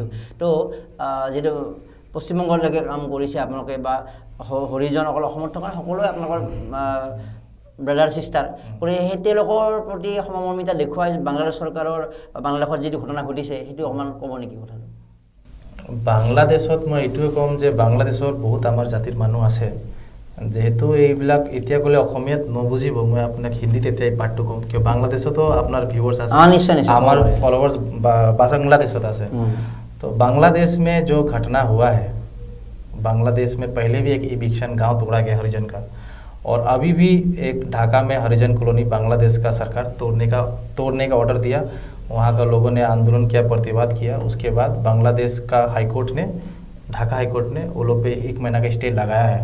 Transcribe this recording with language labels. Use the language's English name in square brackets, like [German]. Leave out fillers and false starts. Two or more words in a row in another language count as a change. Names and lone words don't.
[Assamese] তো যিটো পশ্চিমবংগলৈকে কাম কৰিছে আপোনালোকে বা হৰিজনসকল অসমত থকা সকলোৱে আপোনালোকৰ [English] brother sister [Assamese] কৰি সেই তেওঁলোকৰ প্ৰতি সমমৰ্মিতা দেখুৱাই বাংলাদেশ চৰকাৰৰ বাংলাদেশত যিটো ঘটনা ঘটিছে সেইটো অকণমান ক'ব নেকি কথাটো? বাংলাদেশত মই এইটোৱে ক'ম যে বাংলাদেশৰ বহুত আমাৰ জাতিৰ মানুহ আছে, যেহেতু এইবিলাক এতিয়া ক'লে অসমীয়াত নুবুজিব, মই আপোনাক হিন্দীত এতিয়া এই পাৰ্টটো ক'ম, কিয় বাংলাদেশতো আপোনাৰ ভিউৱাৰ্ছ আছে, আমাৰ ফলোৱাৰ্ছ बांग्लादेशत আছে। [Hindi] तो बांग्लादेश में जो घटना हुआ है, बांग्लादेश में पहले भी एक इविक्शन गांव तोड़ा गया हरिजन का, और अभी भी एक ढाका में हरिजन कॉलोनी बांग्लादेश का सरकार तोड़ने का ऑर्डर दिया। वहाँ का लोगों ने आंदोलन किया, प्रतिवाद किया। उसके बाद बांग्लादेश का हाईकोर्ट ने, ढाका हाईकोर्ट ने वो लोग पे 1 महीना का स्टे लगाया है।